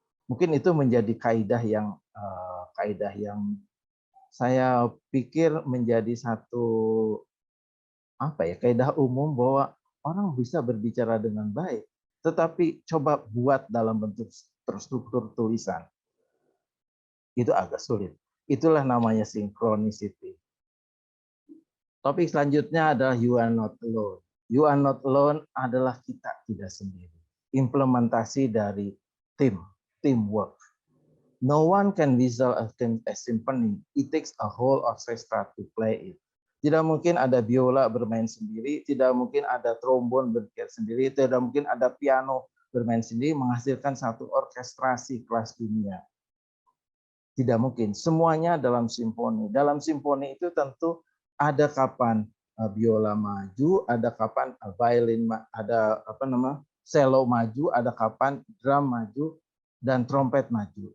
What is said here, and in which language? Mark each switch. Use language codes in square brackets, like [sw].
[id] Mungkin itu menjadi kaidah yang saya pikir menjadi satu kaidah umum bahwa orang bisa berbicara dengan baik, tetapi coba buat dalam bentuk terstruktur tulisan. Itu agak sulit. Itulah namanya synchronicity. Topik selanjutnya adalah you are not alone. [en] You are not alone [id] adalah kita tidak sendiri. Implementasi dari teamwork. [en] No one can whistle a symphony. It takes a whole orchestra to play it. [id] Tidak mungkin ada biola bermain sendiri, tidak mungkin ada trombon bermain sendiri, tidak mungkin ada piano bermain sendiri menghasilkan satu orkestrasi kelas dunia. Tidak mungkin. Semuanya dalam simfoni. Dalam simfoni itu tentu ada kapan biola maju, ada kapan violin, ada cello maju, ada kapan drum maju dan trompet maju.